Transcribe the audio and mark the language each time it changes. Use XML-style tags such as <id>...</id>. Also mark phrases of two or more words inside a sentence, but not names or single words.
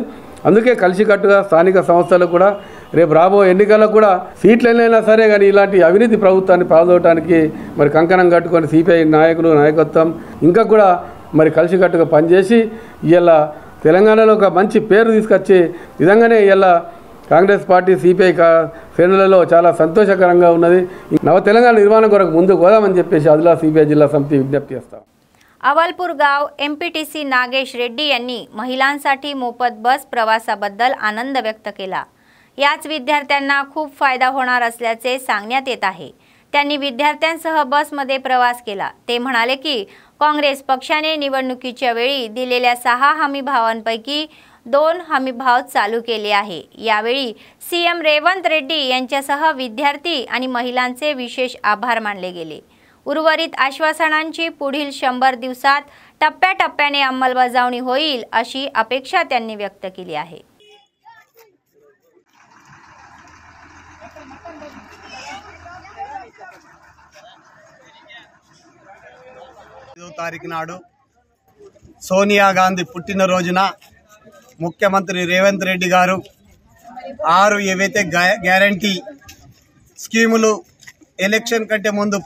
<te>అందుకే కలిసికట్టుగా స్థానిక సంస్థలకు కూడా రేపు రాబో ఎన్నికల్లో కూడా సీట్లు ఎన్నైనా సరే కానీ ఇలాంటి అవినీతి ప్రభుత్వాన్ని పాల్గొనడానికి మరి కంకణం కట్టుకొని సిపిఐ నాయకులు నాయకత్వం ఇంకా కూడా మరి కలిసికట్టుగా పనిచేసి ఇవాళ తెలంగాణలో ఒక మంచి పేరు తీసుకొచ్చే విధంగానే ఇవాళ కాంగ్రెస్ పార్టీ సిపిఐ శ్రేణులలో చాలా సంతోషకరంగా ఉన్నది। నవ తెలంగాణ నిర్మాణం కొరకు ముందుకు పోదామని చెప్పేసి ఆదిలాబాద్ సిపిఐ జిల్లా సమితి విజ్ఞప్తి చేస్తాం।</te> <mr>अवलपूर गाव MPTC नागेश रेड्डी यांनी महिलांसाठी मोफत बस प्रवासाबद्दल आनंद व्यक्त केला। याच विद्यार्थ्यांना खूप फायदा होणार असल्याचे सांगण्यात येत आहे। त्यांनी विद्यार्थ्यांसह बसमध्ये प्रवास केला। ते म्हणाले की काँग्रेस पक्षाने निवडणुकीच्या वेळी दिलेल्या 6 हमी भावांपैकी 2 हमी भाव चालू केले आहे। यावेळी CM रेवंत रेड्डी यांच्यासह विद्यार्थी आणि महिलांचे विशेष आभार मानले गेले। उर्वरित आश्वासनांची पुढील 100 दिवसात टप्प्याटप्प्याने अंमलबजावणी होईल अशी अपेक्षा त्यांनी व्यक्त केली आहे।</mr> <te>5వ తారీఖు నాడు సోనియా గాంధీ పుట్టినరోజున ముఖ్యమంత్రి రేవంత్ రెడ్డి గారు 6 ఏవైతే</te> <en>guarantee schemes</en> <te>ఎలక్షన్ కంటే ముందు</te>